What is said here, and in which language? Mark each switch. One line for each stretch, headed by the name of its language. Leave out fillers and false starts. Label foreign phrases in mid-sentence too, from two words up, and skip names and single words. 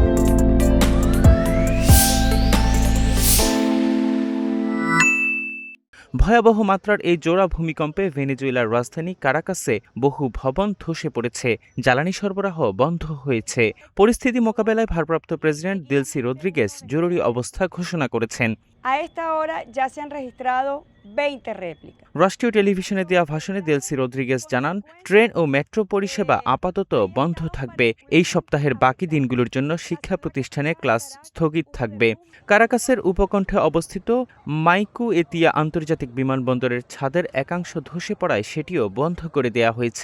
Bangla: ভয়াবহ মাত্রার এই জোড়া ভূমিকম্পে ভেনেজুয়েলার রাজধানী কারাকাসে বহু ভবন ধসে পড়েছে, জ্বালানি সরবরাহ বন্ধ হয়েছে। পরিস্থিতি মোকাবেলায় ভারপ্রাপ্ত প্রেসিডেন্ট দেলসি রদ্রিগেজ জরুরি অবস্থা ঘোষণা করেছেন।
Spanish: A esta hora ya se han registrado 20 réplicas.
Bangla: রাষ্ট্রীয় টেলিভিশনে দেওয়া ভাষণে দেলসি রদ্রিগেজ জানান, ট্রেন ও মেট্রো পরিষেবা আপাতত বন্ধ থাকবে। এই সপ্তাহের বাকি দিনগুলোর জন্য শিক্ষা প্রতিষ্ঠানে ক্লাস স্থগিত থাকবে। কারাকাসের উপকণ্ঠে অবস্থিত মাইকু এতিয়া আন্তর্জাতিক বিমানবন্দরের ছাদের একাংশ ধসে পড়ায় সেটিও বন্ধ করে দেয়া হয়েছে।